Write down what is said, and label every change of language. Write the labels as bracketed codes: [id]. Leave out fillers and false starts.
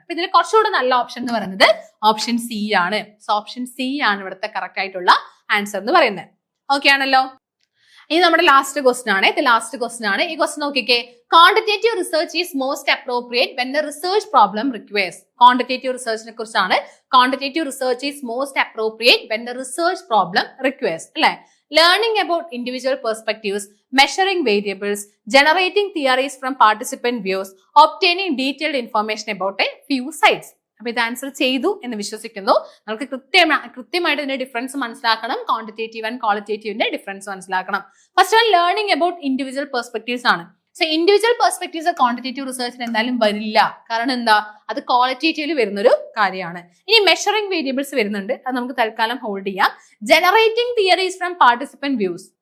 [ml] അപ്പൊ ഇതിൽ കുറച്ചുകൂടെ നല്ല ഓപ്ഷൻ എന്ന് പറയുന്നത് ഓപ്ഷൻ സി ആണ്. സോ ഓപ്ഷൻ സി ആണ് ഇവിടുത്തെ കറക്റ്റ് ആയിട്ടുള്ള ആൻസർ എന്ന് പറയുന്നത്. ഓക്കെ ആണല്ലോ. ഇനി നമ്മുടെ ലാസ്റ്റ് ക്വസ്റ്റൻ ആണ്. ഈ ക്വസ്റ്റൻ നോക്കിക്കേ. [en] Quantitative research is most appropriate when the research problem requires. [ml] Quantitative റിസർച്ചിനെ കുറിച്ചാണ്. [en] quantitative research is most appropriate when the research problem requires, [ml] അല്ലെ? [en] Learning about individual perspectives, measuring variables, generating theories from participant views, obtaining detailed information about a few sites. [ml] അപ്പൊ ഇത് answer ചെയ്തു എന്ന് വിശ്വസിക്കുന്നു. നമുക്ക് കൃത്യമായിട്ട് ഇതിന്റെ ഡിഫറൻസ് മനസ്സിലാക്കണം. ക്വാണ്ടിറ്റേറ്റീവ് ആൻഡ് ക്വാളിറ്റേറ്റീവിന്റെ ഡിഫറൻസ് മനസ്സിലാക്കണം. [en] first one learning about individual perspectives [ml] ആണ്. സോ ഇൻഡിവിജ്വൽ പെർസ്പെക്ടീവ്സ് ക്വാണ്ടിറ്റേറ്റീവ് റിസർച്ചിന് എന്തായാലും വരില്ല. കാരണം എന്താ? അത് ക്വാളിറ്റേറ്റീവിൽ വരുന്നൊരു കാര്യമാണ്. ഇനി മെഷറിംഗ് വേരിയബിൾസ് വരുന്നുണ്ട്, അത് നമുക്ക് തൽക്കാലം ഹോൾഡ് ചെയ്യാം. [en] generating theories from participant views,